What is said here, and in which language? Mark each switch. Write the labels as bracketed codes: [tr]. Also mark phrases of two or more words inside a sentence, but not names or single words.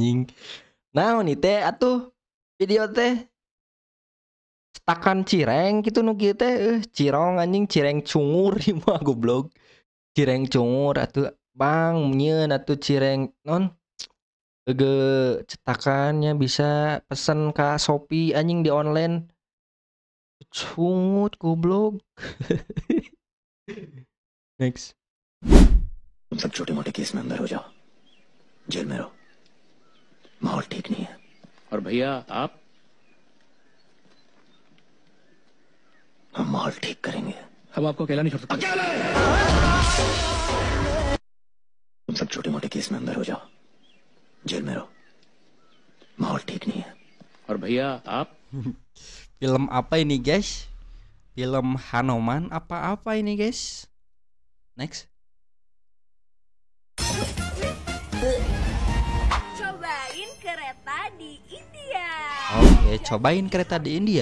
[su] Nah, ini teh atuh video teh cetakan cireng gitu nu kieu teh cirong anjing cireng cungur ieu mah goblok. Cireng cungur atuh Bang nyieun atuh cireng non cetakannya bisa pesen ka Shopee anjing di online. Cungut goblok. Next. [hi] तुम सब छोटे मोटे केस में अंदर हो जाओ, जेल में रहो, माहौल ठीक नहीं है। और भैया आप हम माहौल ठीक करेंगे। हम आपको अकेला नहीं छोड़ सकते। तुम सब छोटे मोटे केस में अंदर हो जाओ, जेल में रहो, माहौल ठीक नहीं है। और भैया आप [id] Film apa ini guys? Film Hanoman apa ini guys? Next. Cobain kereta di India. Oke, cobain kereta di India.